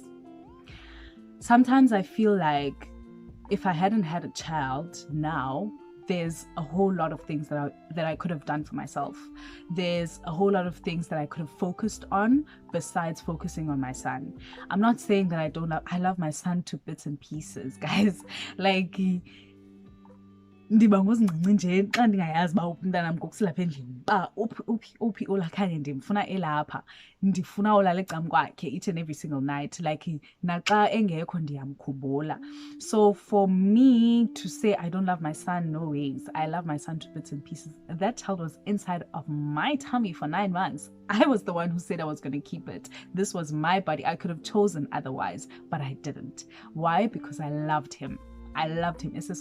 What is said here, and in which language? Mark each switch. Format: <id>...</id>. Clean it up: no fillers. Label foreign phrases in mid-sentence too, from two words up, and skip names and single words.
<en>Sometimes I feel like if I hadn't had a child now, there's a whole lot of things that I could have done for myself. There's a whole lot of things that I could have focused on besides focusing on my son. I'm not saying that I love my son to bits and pieces, guys. Like,</en> <xh>ndiba ngozincinci nje xa ndingayazi uba umntanam ngokusilapha endlini uba uphi olakhanye ndimfuna elapha, ndifuna olala ecam kwakhe</xh> <en>each and every single night,</en> <xh>like naxa engekho ndiyamkhumbula.</xh> <en>So for me to say I don't love my son, no ways. I love my son to bits and pieces. That child was inside of my tummy for 9 months. I was the one who said I was going to keep it. This was my body. I could have chosen otherwise, but I didn't. Why? Because I loved him. I loved him.</en>